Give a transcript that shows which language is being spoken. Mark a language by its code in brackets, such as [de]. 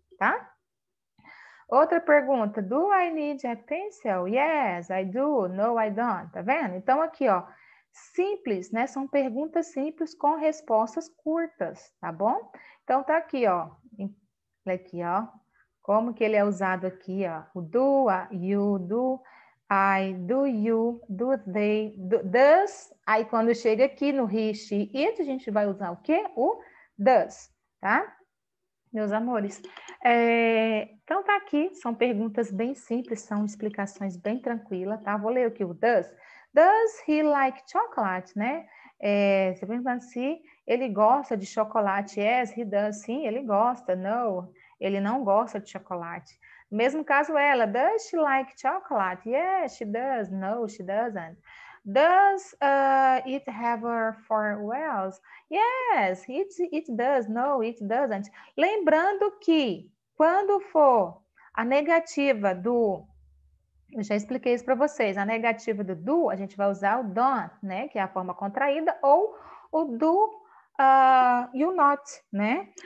[pt] Tá? Outra pergunta. [en] Do I need a pencil? Yes, I do. No, I don't. [pt] Tá vendo? Então, aqui, ó. Simples, né? São perguntas simples com respostas curtas, tá bom? Então, tá aqui, ó. Olha aqui, ó. Como que ele é usado aqui, ó. O do, you, do, I, do you, do they, does. Aí, quando chega aqui no he, she, it, a gente vai usar o quê? O does, tá? Meus amores. Então, tá aqui. São perguntas bem simples, são explicações bem tranquilas, tá? Vou ler aqui o does. [en] Does he like chocolate, né? [pt] Você perguntando se ele gosta de chocolate. [en] Yes, he does. [pt] Sim, ele gosta. No, ele não gosta de chocolate. No mesmo caso, ela. [en] Does she like chocolate? Yes, she does. No, she doesn't. Does it have four wheels? Yes, it does. No, it doesn't. [pt] Lembrando que quando for a negativa do... Eu já expliquei isso para vocês. A negativa do do, a gente vai usar o don't, né? Que é a forma contraída, ou o do you not, né?